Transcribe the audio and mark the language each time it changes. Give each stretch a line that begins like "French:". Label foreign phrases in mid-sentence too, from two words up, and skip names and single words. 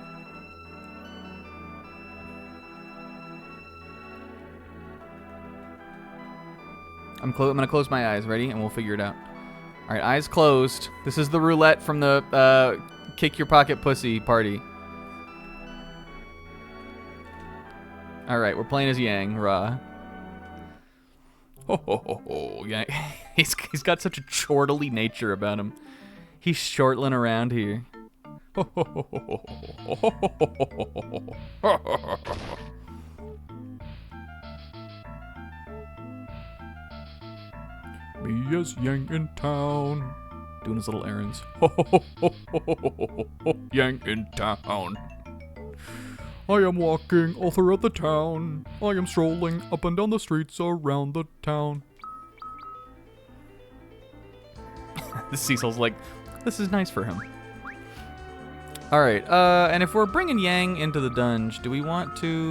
English: I'm gonna close my eyes. Ready? And we'll figure it out. All right, eyes closed. This is the roulette from the Kick Your Pocket Pussy party. All right, we're playing as Yang, Ra. Ho ho ho ho, Yang. He's got such a chortly nature about him. He's shortling around here. Ho ho ho ho ho ho ho ho. Me as Yang in town. Doing his little errands. Ho ho ho ho ho ho. Yang in town. I am walking all throughout the town. I am strolling up and down the streets around the town. The Cecil's like, this is nice for him. Alright, and if we're bringing Yang into the dungeon, do we want to...